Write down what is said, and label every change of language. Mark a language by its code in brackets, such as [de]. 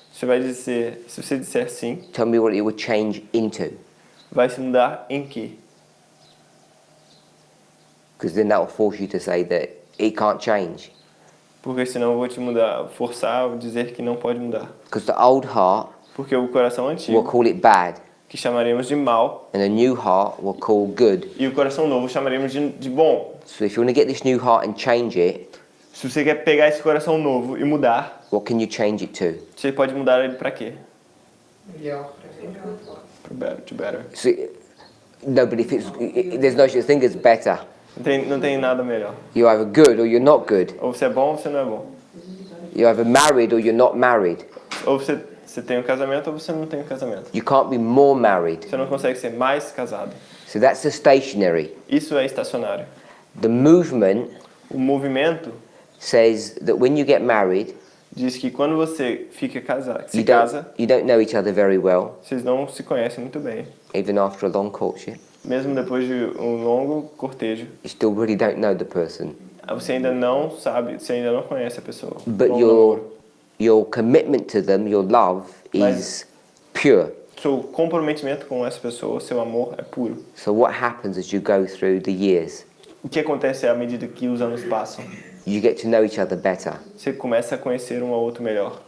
[pt] Você vai dizer, se você disser sim, [en] tell me what it would change into, [pt] vai se mudar em quê? [en] because then that will force you to say that it can't change. [pt] Porque senão eu vou te mudar, forçar a dizer que não pode mudar. [en] Because the old heart [pt] Porque o coração [en] we'll [pt] antigo, [en] call it bad, [pt] que chamaremos de mal, [en] and a new heart we'll call good. [pt] e o coração novo chamaremos de bom. [en] So if you want to get this new heart and change it, [pt] Se você quer pegar esse coração novo e mudar, [en] what can you change it to? [pt] você pode mudar ele para quê? yeah. [en] To better. So, no, but if there's no such thing as better. [pt] Não tem nada melhor. [en] You're either good or you're not good. [pt] Ou você é bom ou você não é bom. [en] You're either married or you're not married. [pt] Ou você tem um casamento ou você não tem um casamento. [en] You can't be more married. [pt] Você não consegue ser mais casado. [en] So that's the stationary. [pt] Isso é estacionário. [en] The movement [pt] O movimento [en] says that when you get married, [pt] diz que quando você se casa, [en] you don't know each other very well, [pt] vocês não se conhecem muito bem. [en] even after a long courtship. [pt] Mesmo depois de um longo cortejo, [en] You still really don't know the person. [pt] você ainda não sabe, você ainda não conhece a pessoa. [en] But [pt] Longo [en] your [pt] namoro. [en] commitment to them, your love, is pure. [pt] Seu comprometimento com essa pessoa, seu amor é puro. [en] So what happens as you go through the years? [pt] O que acontece à medida que os anos passam? [en] You get to know each other better. [pt] Você começa a conhecer um ao outro melhor.